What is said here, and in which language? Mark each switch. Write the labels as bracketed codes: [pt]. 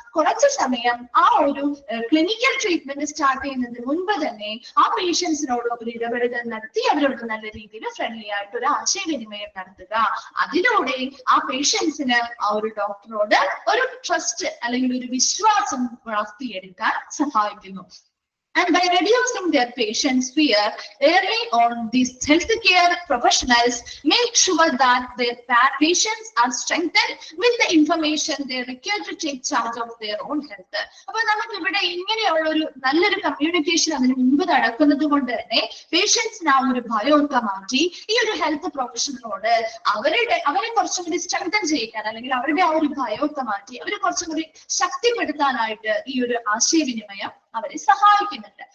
[ml] കുറച്ച് സമയം ആ ഒരു ക്ലിനിക്കൽ ട്രീറ്റ്മെന്റ് സ്റ്റാർട്ട് ചെയ്യുന്നതിന് മുൻപ് തന്നെ ആ പേഷ്യൻസിനോട് ഒരു ഇടപെടൽ നടത്തി അവരോട് നല്ല രീതിയിൽ ഫ്രണ്ട്ലി ആയിട്ട് ഒരു ആശയവിനിമയം നടത്തുക. അതിലൂടെ ആ പേഷ്യൻസിന് ആ ഒരു ഡോക്ടറോട് ഒരു ട്രസ്റ്റ് അല്ലെങ്കിൽ ഒരു വിശ്വാസം വളർത്തിയെടുക്കാൻ സഹായിക്കുന്നു. [en] And by reducing their patients' fear early on, these healthcare professionals make sure that their patients are strengthened with the information they require to take charge of their own health. [ml] അപ്പോൾ നമുക്ക് ഇവിടെ ഇങ്ങനെയുള്ള ഒരു നല്ലൊരു കമ്മ്യൂണിക്കേഷൻ അതിന് മുമ്പ് നടക്കുന്നത് കൊണ്ട് തന്നെ പേഷ്യൻസിന് ആ ഒരു ഭയമൊക്കെ മാറ്റി ഈ ഒരു ഹെൽത്ത് പ്രൊഫഷണലോട് അവരെ കുറച്ചും കൂടി സ്ട്രെങ്തൻ ചെയ്യിക്കാൻ അല്ലെങ്കിൽ അവരുടെ ആ ഒരു ഭയമൊക്കെ മാറ്റി അവരെ കുറച്ചും കൂടി ശക്തിപ്പെടുത്താനായിട്ട് ഈ ഒരു ആശയവിനിമയം അവരെ സഹായിക്കുന്നുണ്ട്.